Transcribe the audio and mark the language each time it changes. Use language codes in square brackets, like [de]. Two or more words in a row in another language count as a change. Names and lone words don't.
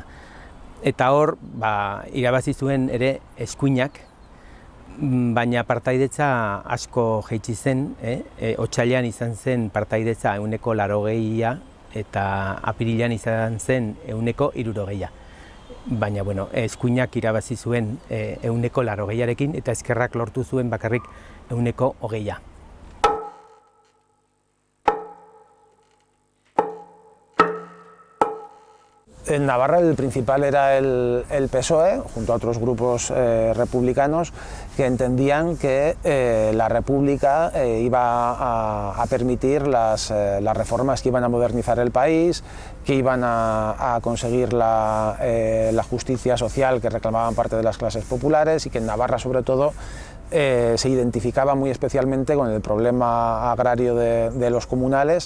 [eu] Eta hor, irabazi zuen ere eskuinak, baina partaidetza asko jaitsi zen, otsailean izan zen partaidetza 80%, eta apirilean izan zen 60%. Baina, eskuinak irabazi zuen 80%arekin, eta ezkerrak lortu zuen bakarrik 20%. [es] En Navarra el principal era el PSOE, junto a otros grupos republicanos, que entendían que la República iba a permitir las reformas que iban a modernizar el país, que iban a conseguir la justicia social que reclamaban parte de las clases populares, y que en Navarra, sobre todo, se identificaba muy especialmente con el problema agrario de los comunales.